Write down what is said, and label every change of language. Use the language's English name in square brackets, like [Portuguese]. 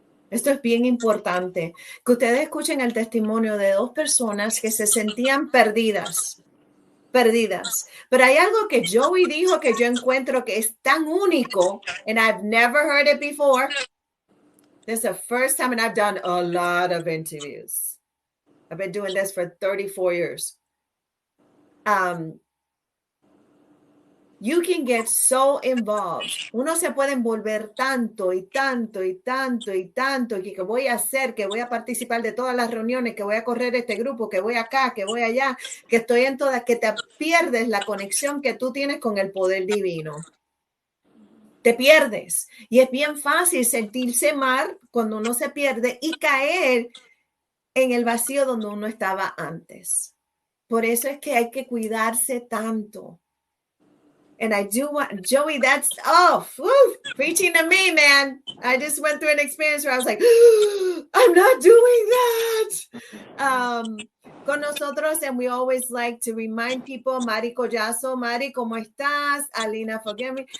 [Spanish] Esto es bien importante, que ustedes escuchen el testimonio de dos personas que se sentían perdidas. Pero hay algo que Joey dijo que yo encuentro que es tan único, [English] and I've never heard it before. This is the first time, and I've done a lot of interviews. I've been doing this for 34 years. You can get so involved. [Spanish] Uno se puede envolver tanto y tanto y tanto y tanto que voy a hacer, que voy a participar de todas las reuniones, que voy a correr este grupo, que voy acá, que voy allá, que estoy en todas, que te pierdes la conexión que tú tienes con el poder divino. Te pierdes. Y es bien fácil sentirse mal cuando uno se pierde y caer en el vacío donde uno estaba antes. Por eso es que hay que cuidarse tanto. [English] And I do want, Joey, that's, preaching to me, man. I just went through an experience where I was like, I'm not doing that. [Spanish] Con nosotros, [English] and we always like to remind people, Mari Collazo, Mari, [Spanish] ¿cómo estás? [English] Alina, forgive me.